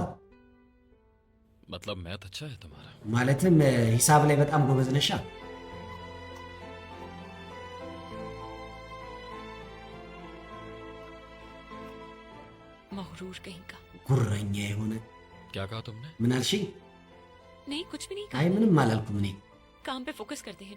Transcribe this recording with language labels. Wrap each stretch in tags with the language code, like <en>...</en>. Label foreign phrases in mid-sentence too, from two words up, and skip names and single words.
<hi>मतलब मैथ अच्छा है तुम्हारा।</hi> <am>ማለትም ሂሳብ ላይ በጣም ጎበዝ ነሻ</am> <hi>मगरूर कहीं का।</hi> <am>ጉረኛ የሆነ</am> <hi>क्या कहा तुमने?</hi> <am>ምን አልሽኝ</am> <hi>नहीं कुछ भी नहीं</hi> <am>አይ</am> <hi>कहा।</hi> <am>ምንም አላልኩም እኔ</am> <hi>काम पे फोकस करते हैं।</hi>